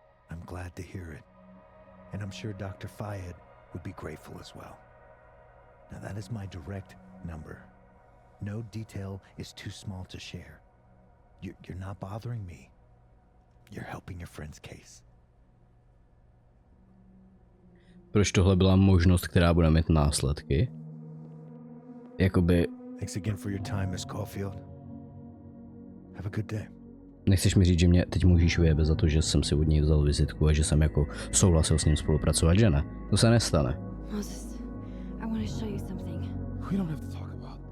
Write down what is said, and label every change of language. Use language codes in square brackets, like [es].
[en] I'm glad to hear it. And I'm sure Dr. Fayed would be grateful as well. Now that is my direct number. No detail is too small to share. You're not bothering me. You're helping your friend's case. [cs] Proč tohle byla možnost, která bude mít následky? Jakoby... [en] Thanks again for your time, Miss Caulfield. Have a good day. [cs] Nechceš mi říct, že mě teď můžeš vyjebet za to, že jsem si od něj vzal vizitku a že jsem jako souhlasil s ním spolupracovat, že ne? To se nestane. [en] Moses, I want to show you something. We don't have to talk about.